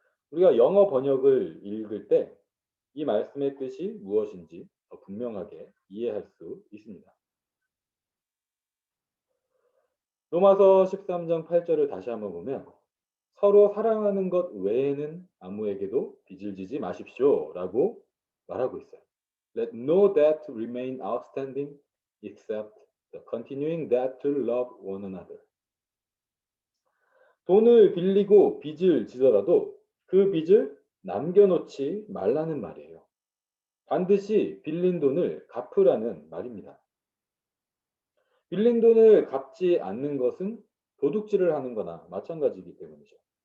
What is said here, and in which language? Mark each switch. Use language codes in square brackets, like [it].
[ko] 우리가 영어 번역을 읽을 때 이 말씀의 뜻이 무엇인지 더 분명하게 이해할 수 있습니다. 로마서 13장 8절을 다시 한번 보면 서로 사랑하는 것 외에는 아무에게도 빚을 지지 마십시오라고 말하고 있어요. [en] Let no debt remain outstanding except the continuing debt to love one another. [ko] 돈을 빌리고 빚을 지더라도 그 빚을 남겨놓지 말라는 말이에요. 반드시 빌린 돈을 갚으라는 말입니다. 빌린 돈을 갚지 않는 것은 도둑질을 하는 거나 마찬가지이기 때문이죠.